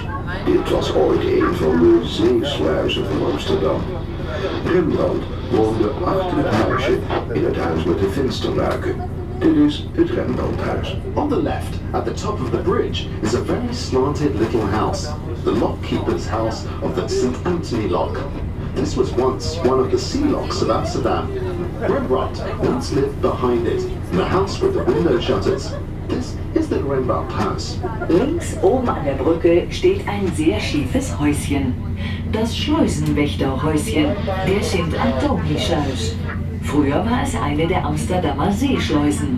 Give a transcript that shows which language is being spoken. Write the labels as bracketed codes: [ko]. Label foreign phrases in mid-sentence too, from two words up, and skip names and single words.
[nl] Dit was ooit een van de zeesluizen van Amsterdam. Rembrandt woonde achter het huisje, in het huis met de vensterluiken. Dit is het Rembrandthuis. [en] On the left, at the top of the bridge, is a very slanted little house, the lockkeeper's house of the St. Anthony Lock. This was once one of the sea locks of Amsterdam. Rembrandt once lived behind it, in the house with the window shutters. This is the Rembrandt house. [de] Links oben an der Brücke steht ein sehr schiefes Häuschen. Das Schleusenwächterhäuschen der Sint-Antoni-Sluis. Früher war es eine der Amsterdamer Seeschleusen.